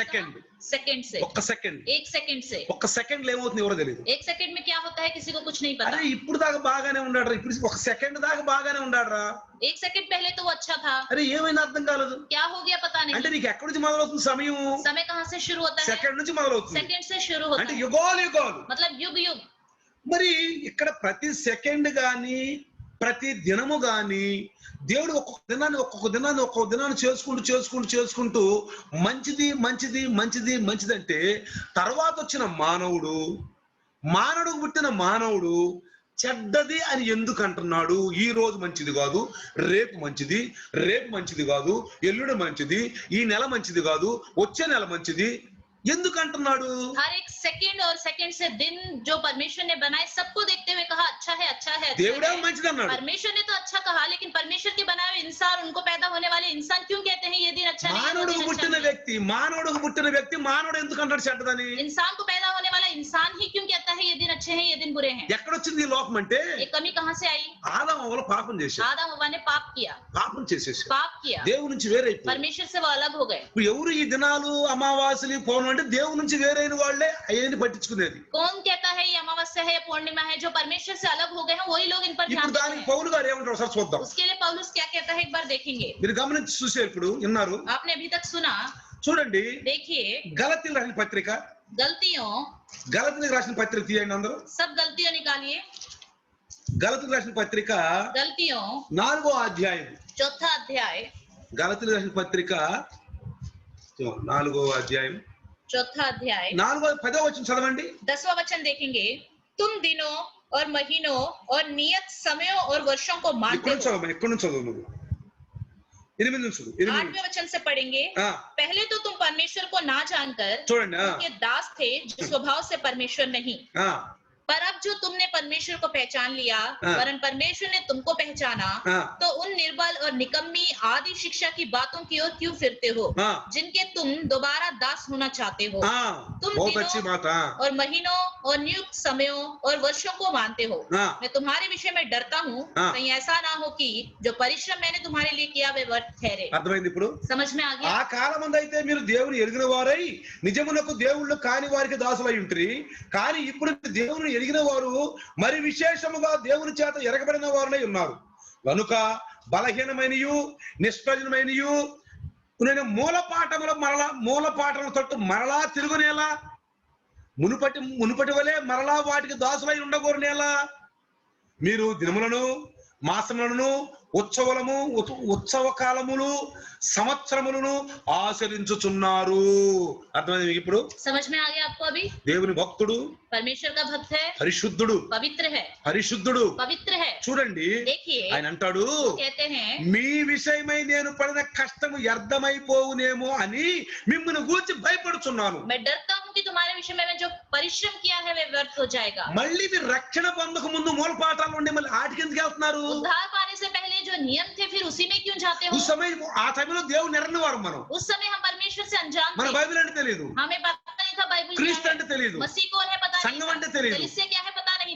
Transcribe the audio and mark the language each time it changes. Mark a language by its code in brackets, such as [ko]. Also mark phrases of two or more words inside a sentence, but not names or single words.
[hi] सेकंड। कहा? सेकंड से। [te] ఒక్క సెకండ్. [hi] 1 सेकंड से। [te] ఒక్క సెకండ్ లో ఏమవుతుంది ఎవరో తెలియదు. [hi] 1 सेकंड में क्या होता है किसी को कुछ नहीं पता। [te] అరే ఇప్పుడు దాకా బాగానే ఉన్నాడు, ఇప్పుడు ఒక సెకండ్ దాకా బాగానే ఉన్నాడురా, [hi] 1 सेकंड पहले तो वो अच्छा था, [te] అరే ఏమైనా అర్థం కాలేదు. [hi] क्या हो गया पता [te] అంటే [hi] नहीं। [te] నీకు ఎక్కడి నుంచి మొదలవుతుంది సమయం? [hi] समय कहाँ से शुरू होता है? [te] సెకండ్ నుంచి మొదలవుతుంది. [hi] सेकंड से शुरू होता [te] అంటే [hi] है, [te] యుగాలు యుగాలు. [hi] मतलब युग युग। [te] మరి ఇక్కడ ప్రతి సెకండ్ గాని ప్రతి దినము గాని దేవుడు ఒక్కొక్క దినాన్ని చేసుకుంటూ మంచిది మంచిది మంచిది మంచిదంటే తర్వాత వచ్చిన మానవుడు పుట్టిన మానవుడు చెడ్డది అని ఎందుకు అంటున్నాడు? ఈ రోజు మంచిది కాదు, రేపు మంచిది కాదు, ఎల్లుండి మంచిది, ఈ నెల మంచిది కాదు, వచ్చే నెల మంచిది ఎందుకు అంటున్నాడు? [hi] हर एक सेकंड और सेकंड से दिन जो परमेश्वर ने बनाए सबको देखते हुए कहा अच्छा है अच्छा है अच्छा [te] దేవుడే [hi] है। [te] మంచిది అన్నాడు. [hi] परमेश्वर ने तो अच्छा कहा, लेकिन परमेश्वर के बनाए हुए इंसान, उनको पैदा होने वाले इंसान क्यों कहते हैं ये दिन अच्छा नहीं है, वो [te] మానవుడికి [hi] दिन अच्छा [te] పుట్టిన [hi] नहीं है? [te] వ్యక్తి మానవుడు ఎందుకు అంటాడు చెడ్డదని? [hi] इंसान को पैदा होने वाला इंसान ही क्यों कहता है ये दिन अच्छे हैं ये दिन बुरे हैं? [te] ఎక్కడొచ్చింది ఈ లోకం అంటే [hi] ये कमी कहाँ से आई? [te] ఆదాము అవ్వలు పాపం చేశారు, [hi] आदम हव्वा ने पाप किया, [te] పాపం [hi] किया, [te] దేవుడి నుంచి వేరైపోయారు. [hi] परमेश्वर से वो अलग हो गए। [te] ఇప్పుడు ఎవరు ఈ దినాలు అమావాస్యలు పౌర్ణమి అంటే దేవుడి నుంచి వేరైన వాళ్ళే అయ్యేది పట్టించుకునేది. [hi] कौन कहता है ये अमावस्या है पूर्णिमा है? जो परमेश्वर से अलग हो गए हैं वही लोग इन पर ध्यान [te] ఇప్పుడు [hi] देते [te] దానికి [hi] हैं। [te] పౌలు గారు ఏమంటారు ఒకసారి చూద్దాం. [hi] उसके लिए पौलुस क्या कहता है एक बार देखेंगे। [te] మీరు గమనించి చూసే ఇప్పుడు విన్నారు, [hi] आपने अभी तक सुना, [te] చూడండి. [hi] देखिए [te] గలతీయులకు రాసిన పత్రిక, గలతీయులకు రాసిన పత్రిక తీయండి అందరూ. [hi] सब गलतियों निकालिए। [te] గలతీయులకు రాసిన పత్రిక [hi] गलतियों [te] 4వ అధ్యాయం. [hi] 4था अध्याय, [te] గలతీయులకు రాసిన పత్రిక 4వ అధ్యాయం [hi] 4था अध्याय [te] 10వ వచనం చదవండి. [hi] 10वां वचन देखेंगे। तुम दिनों और महीनों और नियत समयों और वर्षों को मानते [te] ఇక్కడ [hi] हो। [te] నుంచి చదువు నువ్వు. 8 నుంచి చదువు. [hi] 8वें वचन से पढ़ेंगे। पहले तो तुम परमेश्वर को ना जानकर [te] చూడండి. [hi] उनके दास थे जो स्वभाव से परमेश्वर नहीं, पर अब जो तुमने परमेश्वर को पहचान लिया, वरन परमेश्वर ने तुमको पहचाना, तो उन निर्बल और निकम्मी आदि शिक्षा की बातों की ओर क्यों फिरते हो, जिनके तुम दोबारा दास होना चाहते हो। तुम बहुत अच्छी दिनों बात। और महीनों और नियुक्त समयों और वर्षों को मानते हो। मैं तुम्हारे विषय में डरता हूँ, कहीं ऐसा ना हो कि जो परिश्रम मैंने तुम्हारे लिए किया वे व्यर्थ ठहरे। [te] అర్థమైంది ఇప్పుడు? [hi] समझ में आ गया? [te] ఆ కాలమందు అయితే మీరు దేవుని ఎరిగిన వారై నిజమునకు దేవుళ్ళు కాని వారికి దాసులై ఉంటిరి, కానీ ఇప్పుడు దేవుని ఎరిగిన వారు మరి విశేషముగా దేవుని చేత ఎరగబడిన వారులై ఉన్నారు. కనుక బలహీనమైనయు నిష్ప్రయోజనమైనయు మూల పాఠముల తట్టు మరలా తిరుగునేలా మునుపటి వలె మరలా వాటికి దాసులై ఉండకూడని ఎలా? మీరు దినములను, మాసములను, ఉత్సవ కాలములు, సంవత్సరములను ఆచరించుచున్నారు. అర్థమైంది ఇప్పుడు? [hi] समझ में आ गया आपको अभी? [te] దేవుని భక్తుడు, [hi] परमेश्वर का भक्त है, [te] పరిశుద్ధుడు, [hi] पवित्र है, [te] పరిశుద్ధుడు, [hi] पवित्र है. [te] చూడండి, [hi] देखिए, [te] ఆయన అంటాడు, [hi] कहते हैं, [te] మీ విషయమై నేను పడిన కష్టము వ్యర్థమైపోవునేమో అని మిమ్మల్ని గూర్చి భయపడుచున్నాను. [hi] मैं डरता हूँ कि तुम्हारे विषय में मैं जो परिश्रम किया है वे व्यर्थ हो जाएगा. [te] మళ్ళీ మీరు రక్షణ పొందక ముందు మూల పాఠాలు ఉండి మళ్ళీ ఆటికి ఎందుకు వెళ్తున్నారు? [hi] उद्धार पाने से पहले जो नियम थे फिर उसी में क्यों जाते हो? [te] ఆ సమయంలో దేవుడు నిరని వారు మనం. [hi] उस समय हम परमेश्वर से अनजान [te] మన [hi] थे. [te] బైబిల్ అంటే తెలియదు, [hi] हमें पता नहीं था बाइबल क्या [te] క్రీస్తు [hi] है, [te] అంటే తెలియదు, [hi] मसीह कौन है पता नहीं [te] సంఘం అంటే [hi] था, [te] తెలియదు, [hi] कलीसिया क्या है पता नहीं था,